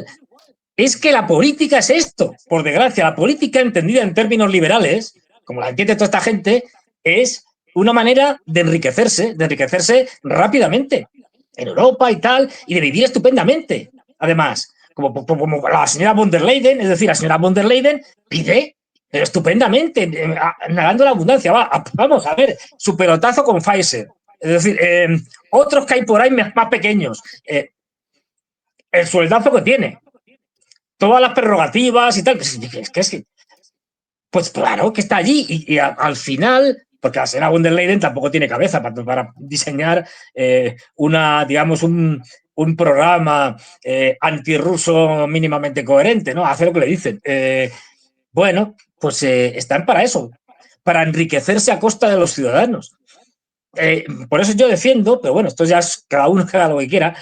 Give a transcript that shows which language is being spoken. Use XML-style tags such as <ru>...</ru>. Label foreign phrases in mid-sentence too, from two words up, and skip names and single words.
<es>Es que la política es esto. Por desgracia, la política entendida en términos liberales, como la entiende toda esta gente, es una manera de enriquecerse rápidamente en Europa y tal, y de vivir estupendamente. Además, como la señora von der Leyen, es decir, la señora von der Leyen vive estupendamente, nadando la abundancia. Vamos a ver, su pelotazo con Pfizer. Es decir, otros que hay por ahí más pequeños. El sueldazo que tiene, todas las prerrogativas y tal. Pues claro que está allí y al final, porque la señora von der Leyen tampoco tiene cabeza para diseñar digamos, un programa antirruso mínimamente coherente, ¿no? Hace lo que le dicen. Bueno, pues están para eso, para enriquecerse a costa de los ciudadanos. Por eso yo defiendo, pero bueno, esto ya es cada uno que haga lo que quiera.</es>